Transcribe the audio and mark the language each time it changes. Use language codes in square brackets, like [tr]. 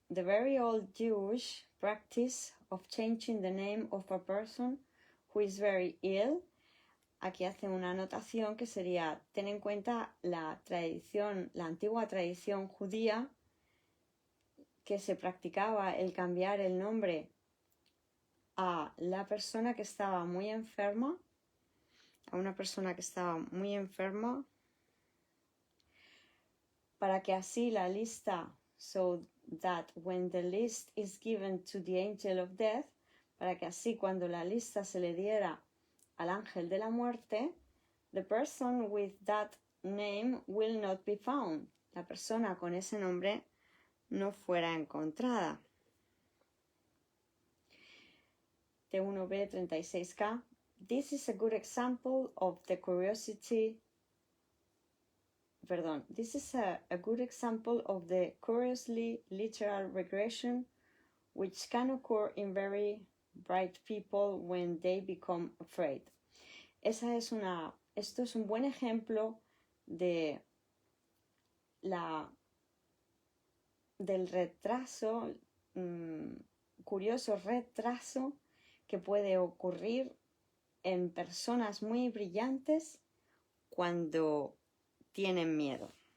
[en] the very old Jewish practice of changing the name of a person who is very ill. [es] Aquí hace una anotación que sería: ten en cuenta la antigua tradición judía que se practicaba el cambiar el nombre a la persona que estaba muy enferma, a una persona que estaba muy enferma, para que así la lista, [en] so that when the list is given to the angel of death, [es] para que así cuando la lista se le diera al ángel de la muerte, [en] the person with that name will not be found. [es] La persona con ese nombre no fuera encontrada. T1B 36K. [en] This is a good example of the curiosity. This is a good example of the curiously literal regression which can occur in very bright people when they become afraid. [es] Esto es un buen ejemplo del retraso, curioso retraso que puede ocurrir en personas muy brillantes cuando tienen miedo.